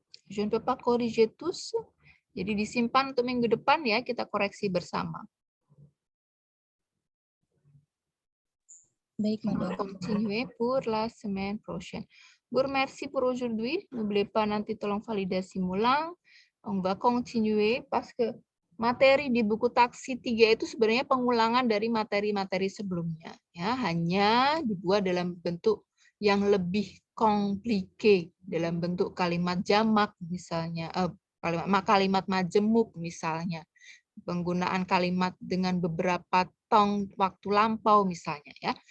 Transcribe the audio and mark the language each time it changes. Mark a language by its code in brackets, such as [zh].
[fr] Je ne peux pas corriger tous. [id] Jadi disimpan untuk minggu depan ya, kita koreksi bersama. Baik, [fr] On va Madam. continuer pour la semaine prochaine. Vous remercie pour aujourd'hui. N'oubliez pas [id] nanti tolong validasi ulang. [fr] On va continuer parce que [id] materi di buku taksi 3 itu sebenarnya pengulangan dari materi-materi sebelumnya. Ya, hanya dibuat dalam bentuk yang lebih komplike, dalam bentuk kalimat jamak misalnya, kalimat majemuk misalnya, penggunaan kalimat dengan beberapa tong waktu lampau misalnya, ya.